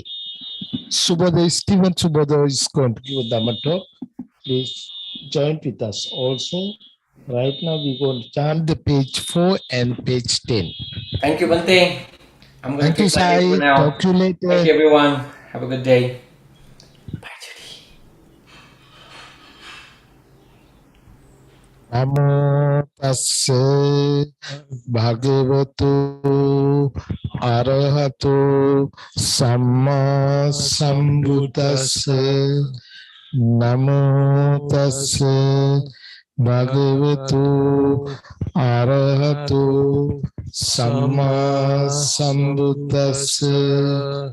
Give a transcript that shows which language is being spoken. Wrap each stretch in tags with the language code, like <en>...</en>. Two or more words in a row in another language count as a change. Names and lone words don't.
<en>Stephen Subodha is going to give a Dhamma talk. Please join with us also. Right now, we're going to chant the page 4 and page 10. Thank you, Bhante. I'm going to take my leave for now. Talk to you later. Thank you, everyone. Have a good day. Bye, Judy.</en> <pi>Namo tassa bhagavato arahato samma sambuddhassa. Namo tassa bhagavato arahato samma sambuddhassa.</pi>